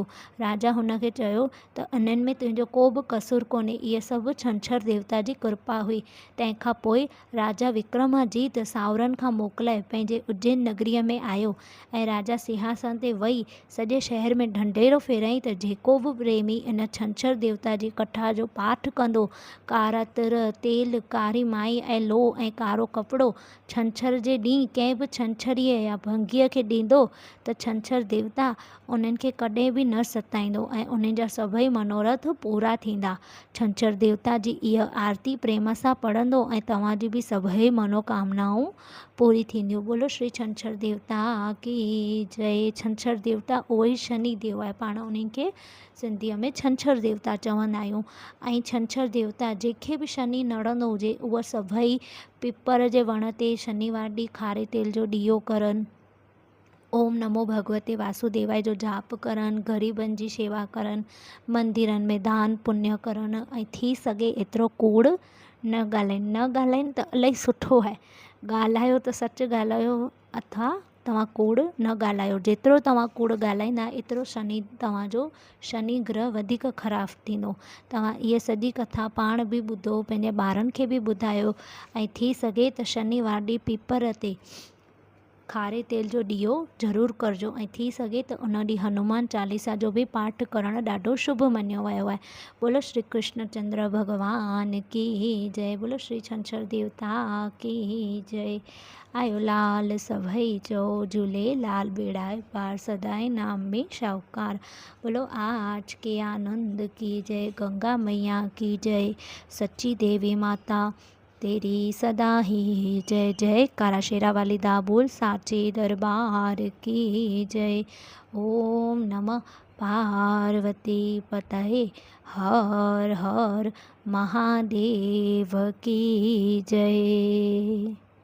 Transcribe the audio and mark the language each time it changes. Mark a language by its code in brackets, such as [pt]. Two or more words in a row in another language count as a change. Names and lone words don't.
[sd] राजा हुनखे चयो त इन्हनि में तुंहिंजो को बि कसूर कोन्हे, इहे सभु छंछरु देवता जी कृपा हुई। तंहिंखां पोइ राजा विक्रमाजीत सावरनि खां मोकिलाए पंहिंजे उज्जैन नगरीअ में आयो ऐं राजा सिंहासन ते वेही सॼे शहर में ढंढेरो फेराईं त जेको बि प्रेमी इन छंछरु देवता जी कथा जो पाठ कंदो, कारा तिर, तेल, कारी माई ऐं लोह ऐं कारो कपिड़ो छंछर जे ॾींहुं कंहिं बि छंछरीअ या भंगीअ खे ॾींदो त छंछरु देवता उन्हनि खे कॾहिं बि न सताईंदो ऐं उन्हनि जा सभई मनोरथ पूरा थींदा। छंछरु देवता जी इहा आरती प्रेम सां पढ़ंदो ऐं तव्हांजी बि सभई मनोकामनाऊं पूरी थींदियूं। [hi] बोलो श्री छंछरु देवता की जय। [sd] छंछरु देवता उहो ई शनि देव आहे, पाण उन्हनि खे सिंधीअ में छंछरु देवता चवंदा आहियूं। ऐं छंछरु देवता जंहिंखे बि शनि नड़ंदो हुजे उहा सभई पीपर जे वण ते शनिवार ॾींहुं खारे तेल जो ॾीओ करनि, [sa] ओम नमो भगवते वासुदेवाय [sd] जो जाप करनि, ग़रीबनि जी शेवा करनि, मंदिरनि में दान पुण्य करनि, ऐं थी सघे एतिरो कूड़ न ॻाल्हाइनि। न ॻाल्हाइनि त इलाही सुठो आहे, ॻाल्हायो त सच ॻाल्हायो अथवा तव्हां कूड़ न ॻाल्हायो। जेतिरो तव्हां कूड़ ॻाल्हाईंदा एतिरो शनि तव्हांजो शनि ग्रह वधीक ख़राबु थींदो। तव्हां इहा सॼी कथा पाण बि ॿुधो, पंहिंजे ॿारनि खे बि ॿुधायो, ऐं थी सघे त शनिवार ॾींहुं पीपर ते खारे तेल जो ॾीओ ज़रूरु करिजो, ऐं थी सघे त उन ॾींहुं हनुमान चालीसा जो बि पाठ करणु ॾाढो शुभ मञियो वियो आहे। [hi] बोलो श्री कृष्ण चंद्र भॻवान की जय। बोलो श्री छंछरु देवता की जय। [sd] आयो लाल सभई चओ झूलेलाल, बेड़ा पार सदाई नाम में शाहूकार। [hi] बोलो आज के आनंद की जय। गंगा मैया की जय। सच्ची देवी माता तेरी सदा ही जय जय। कारा शेरा वाली दा बोल साचे दरबार की जय। [sa] ओम नमः पार्वती पतये [hi] हर हर महादेव की जय।